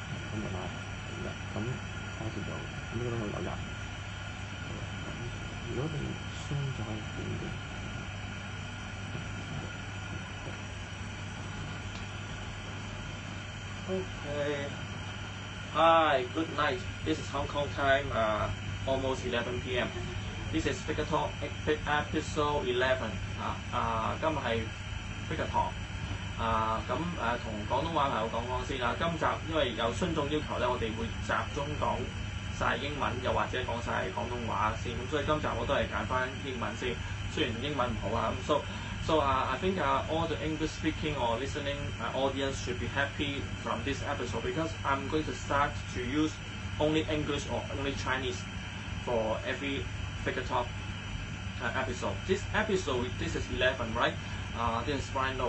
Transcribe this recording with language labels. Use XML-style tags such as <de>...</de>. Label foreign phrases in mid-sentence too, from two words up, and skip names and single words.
<yue>咁啊咁開始就咁呢度有人，如果你雙就可以點嘅。</yue> <en>Okay. Hi, good night. This is Hong Kong time, almost 11 p.m. This is Figure Talk episode 11.</en> <yue>今日係 Figure Talk。同廣東話朋友講先啦。今集因為有觀眾要求咧，我哋會集中講晒英文，又或者講晒廣東話先。咁所以今集我都係揀翻英文先，雖然英文唔好啊。</yue> <en>So I think all the English speaking or listening audience should be happy from this episode because I'm going to start to use only English or only Chinese for every Figure Talk episode. This is 11, right? This is Brian Low.</en>